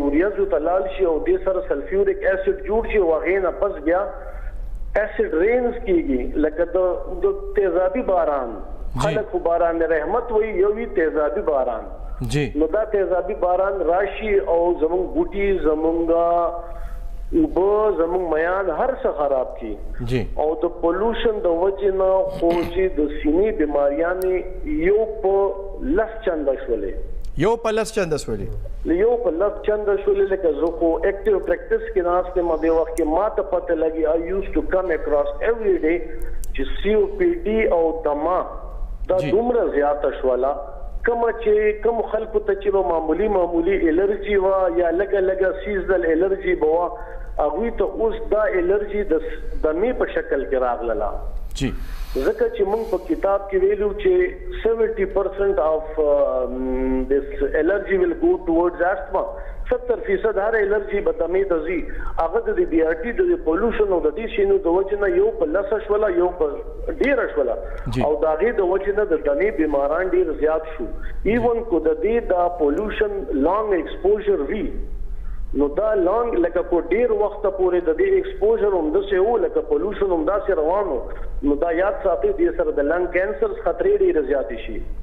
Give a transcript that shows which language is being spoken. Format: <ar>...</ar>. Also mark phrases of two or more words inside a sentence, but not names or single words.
<ps>وریځو تلال شي او د سره سلفیوریک اسید جوړ شي واغې نه پس بیا اسید رینز کیږي لکه د تیزابي باران خلق خو باران رحمت وي یو وی تیزابي باران نو دا تیزابي باران راشي او زمونږ بوټي زمونږ اوبه زمونږ میان هر څه خراب کی او د پولوشن د وجې نه خو چې د سینې بیماریانې یو په لس چنده شولې یو په لس چنده شولې لکه زه خو</ps> <en>active practice</en> <ps>کې ناستم د وخت کې ماته پته لګي</ps> <en>I used to come across every day</en> <ps>چې COPD او دما دا دومره زیاته شوله کوم خلکو ته چې معمولی الرجی وا یا لګه</ps> <en>seasonal allergy</en> <ps>بوا هغه ته اوس دا الرجی د دمې په شکل کې راغله جی ځکه چې موږ په کتاب کې ویلو چې</ps> <en>70% of this allergy will go towards asthma</en> <ps>70% هر الرجی به دمې ته ځي هغه د BRT د پولوشن او د دې شینو د وجې نه یو په لسه شوله یو په ډیره شوله او د هغې د وجې نه د دمې بیماران ډیر زیات شو ایون کو د دې د پولوشن</ps> <en>long exposure</en> <ps>وی نو دا لانګ لکه په ډیر وخت پورې د دې ایکسپوژر هم داسې و لکه پولوشن هم داسې روانو نو دا یاد ساتئ دې سره د</ps> <en>lung cancer</en> <ps>خطرې ډیرې زیاتې شي</ps>